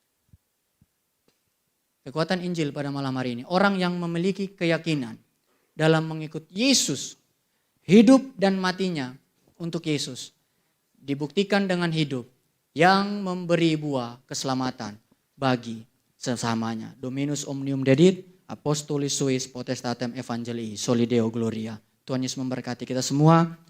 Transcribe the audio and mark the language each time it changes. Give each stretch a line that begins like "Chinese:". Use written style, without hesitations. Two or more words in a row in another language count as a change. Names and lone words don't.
Indonesian: Kekuatan Injil pada malam hari ini. Orang yang memiliki keyakinan dalam mengikut Yesus. Hidup dan matinya untuk Yesus. Dibuktikan dengan hidup yang memberi buah keselamatan bagi sesamanya.
Latin: Dominus omnium dedit, apostolis suis potestatem evangelii, solideo gloria.
Indonesian: Tuhan Yesus memberkati kita semua.